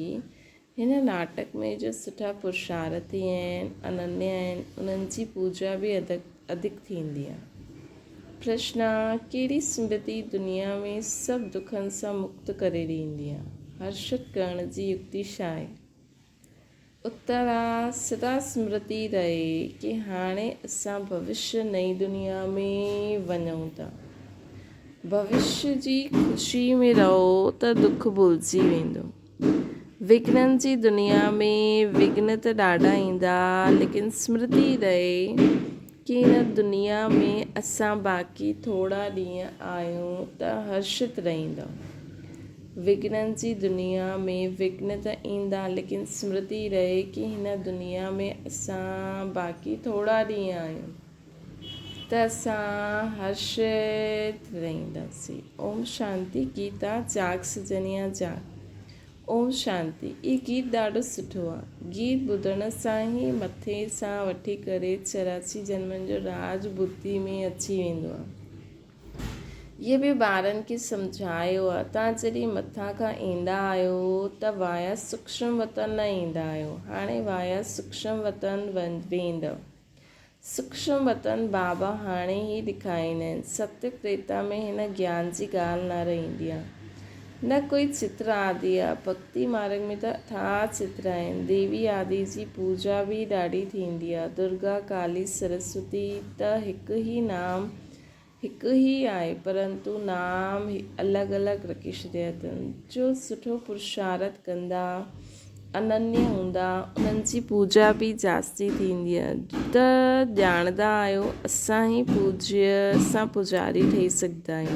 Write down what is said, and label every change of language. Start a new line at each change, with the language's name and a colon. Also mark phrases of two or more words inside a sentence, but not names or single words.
Sindhi: हिन नाटक में जो सुठा पुरुषार्थी आहिनि, अनन्य आहिनि, उन्हनि जी पूजा बि अधिक थींदी आहे। प्रश्न: कहिड़ी स्मृति दुनिया में सभु दुखनि सां मुक्त करे ॾींदी आहे? हर्षित करण जी युक्ति छा आहे? उत्तर आहे सदा स्मृति रहे कि हाणे असां भविष्य नई दुनिया में वञूं था। भविष्य जी ख़ुशी में रहो त दुख भुलिजी वेंदो। विघ्ननि जी दुनिया में विघ्न त ॾाढा ईंदा, लेकिन स्मृति रहे कि हिन दुनिया में असां बाक़ी थोरा ॾींहं आहियूं त हर्षित रहंदा। विघ्ननि जी दुनिया में विघ्न त ईंदा, लेकिन स्मृति रहे कि हिन दुनिया में असां बाक़ी थोरा ॾींहं आहियूं त असां हर्षित रहंदासीं। ओम शांति। गीता जाग सजनिया जाग। ओम शांति। ई गीत ॾाढो सुठो आहे। गीत ॿुधण सां ई मथे सां वठी करे 84 जन्मनि जो राज बुद्धि में अची वेंदो आहे। इहे बि ॿारनि खे सम्झायो आहे। तव्हां जॾहिं मथां खां ईंदा आहियो त वाया सूक्ष्म वतन न ईंदा आहियो, हाणे वाया सूक्ष्म वतन वेंदव। सूक्ष्म वतन बाबा हाणे ई ॾेखारींदा आहिनि। सत्य त्रेता में हिन ज्ञान जी ॻाल्हि न रहंदी आहे। न कोई चित्र आदि आहे। भक्ति मार्ग में त अथाह चित्र आहिनि। देवी आदि जी पूजा बि ॾाढी थींदी आहे। दुर्गा, काली, सरस्वती त हिकु ई आहे, परंतु नाम अलॻि अलॻि रखी छॾिया अथनि। जो सुठो पुरुषार्थ कंदा, अनन्य हूंदा, उन्हनि जी पूजा बि जास्ती थींदी आहे। त ॼाणंदा आहियो असां पुजारी ठही सघंदा आहियूं।